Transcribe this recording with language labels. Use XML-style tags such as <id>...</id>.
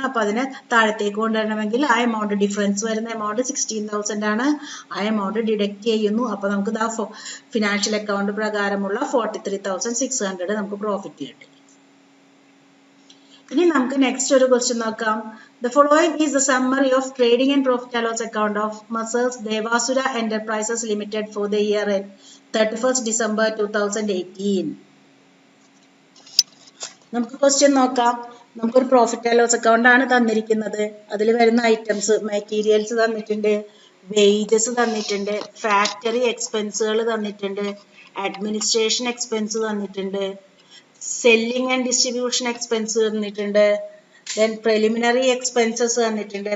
<ml>അപ്പൊ അതിനെ താഴത്തേക്ക് കൊണ്ടുവരണമെങ്കിൽ ആ എമൗണ്ട് ഡിഫറൻസ് വരുന്ന എമൗണ്ട് 16,000 ആണ്. ആ എമൗണ്ട് ഡിഡക്ട് ചെയ്യുന്നു. അപ്പൊ നമുക്ക് ഫിനാൻഷ്യൽ അക്കൗണ്ട് പ്രകാരമുള്ള 43,600 നമുക്ക് പ്രോഫിറ്റ് കിട്ടി. ഇനി നമുക്ക് നെക്സ്റ്റ് ഒരു ക്വസ്റ്റ്യൻ നോക്കാം.</ml> <en>The following is the summary of trading and profit and loss account of Messrs. Devasura Enterprises Limited for the year end 31st December 2018.</en> <ml>നമുക്ക് ക്വസ്റ്റ്യൻ നോക്കാം. നമുക്കൊരു പ്രോഫിറ്റ് ആൻഡ് ലോസ് അക്കൗണ്ട് ആണ് തന്നിരിക്കുന്നത്. അതിൽ വരുന്ന ഐറ്റംസ് മെറ്റീരിയൽസ് തന്നിട്ടുണ്ട്, wages തന്നിട്ടുണ്ട്, factory എക്സ്പെൻസുകൾ തന്നിട്ടുണ്ട്, അഡ്മിനിസ്ട്രേഷൻ എക്സ്പെൻസ് തന്നിട്ടുണ്ട്, സെല്ലിംഗ് ആൻഡ് ഡിസ്ട്രിബ്യൂഷൻ എക്സ്പെൻസ് തന്നിട്ടുണ്ട്, ദെൻ പ്രിലിമിനറി എക്സ്പെൻസസ് തന്നിട്ടുണ്ട്.</ml>